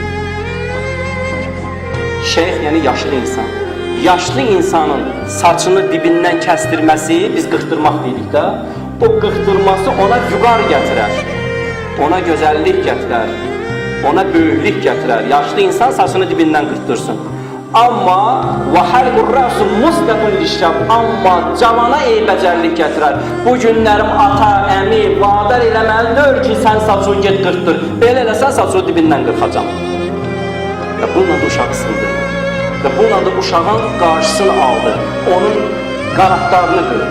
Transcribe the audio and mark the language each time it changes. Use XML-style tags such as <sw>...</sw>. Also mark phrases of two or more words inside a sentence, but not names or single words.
<az>Şeyx yəni yaşlı insan. Yaşlı insanın saçını dibindən kəstirməsi, biz qırxdırmaq deyirik də, o qırxdırması ona vüqar gətirər, ona gözəllik gətirər, ona böyüklük gətirər. Yaşlı insan saçını dibindən qırxdırsın. Amma</az> <ar>وَحَلْقُ الرَّاسُ مُسْلَةٌ لِشَّبْ</ar> <az>amma cavana eybəcərlik gətirər. Bu günlərim ata, əmi, vadar eləməlidir ki, sən saçını get qırxdır. Belə eləsən saçını dibindən qırxacam. Və bununla da uşağı sındırır. Və bununla da uşağın qarşısını aldı, onun qanatlarını qırdı.</az>